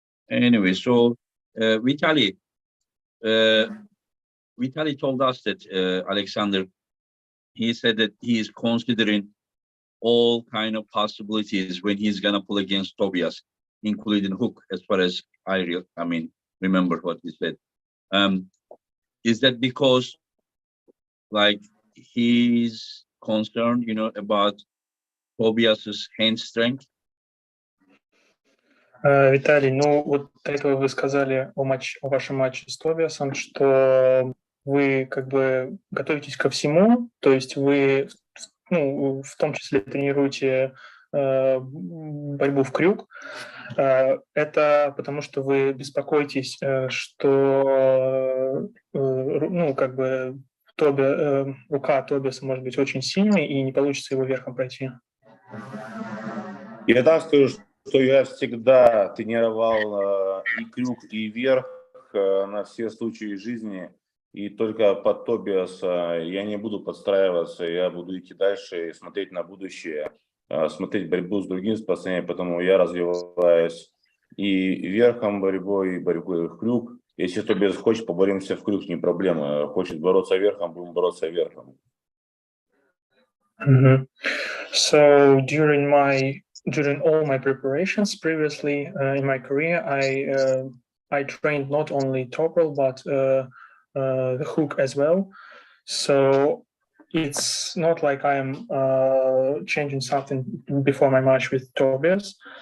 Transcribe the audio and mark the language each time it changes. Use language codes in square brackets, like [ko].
[en] Anyway, so Vitali told us that Alexander, he said that he is considering all kind of possibilities when he's gonna pull against Tobias, including hook, as far as I mean, remember what he said. Is that because like he's concerned, you know, about Tobias's hand strength? [ru] Виталий, ну вот до этого вы сказали о вашем матче с Тобиасом, что вы как бы готовитесь ко всему, то есть вы, ну, в том числе тренируете борьбу в крюк. Это потому что вы беспокоитесь, что, ну, как бы рука Тобиаса может быть очень сильной и не получится его верхом пройти. Я так скажу, что я всегда тренировал и крюк, и верх на все случаи жизни, и только под Тобиаса я не буду подстраиваться, я буду идти дальше и смотреть на будущее, смотреть борьбу с другими спортсменами, потому я развиваюсь и верхом борьбой, и борьбой в крюк. Если Тобиас хочет, поборемся в крюк, не проблема. Хочет бороться верхом, будем бороться верхом. [en] So during all my preparations previously in my career, I trained not only top roll but the hook as well. So it's not like I am changing something before my match with Tobias.